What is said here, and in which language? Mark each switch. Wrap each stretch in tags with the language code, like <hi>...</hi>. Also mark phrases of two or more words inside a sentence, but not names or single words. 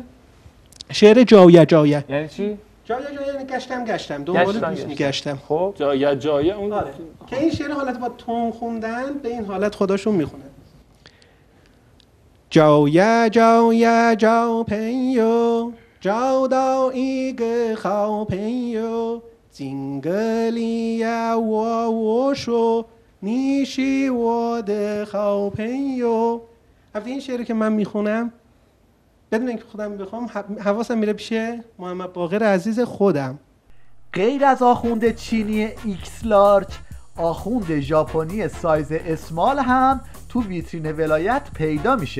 <fa>شعر جایه. یعنی چی؟ جایه یعنی گشتم دنبال دوست میگشتم. خب جایه اون که این شعر حالت با تون خوندن به این حالت خودشون میخونن.</fa> <zh>找呀找朋友找到一个好朋友金格里呀我说你是我的好朋友.</zh> <fa>این شعری که من میخونم بدون اینکه خودم بخوام حواسم میره پیش محمد باقر عزیز خودم. غیر از آخوند چینی</fa> <en>extra large,</en> <fa>آخوند ژاپنی</fa> <en>size small</en> <fa>هم تو ویترین ولایت پیدا میشه.</fa>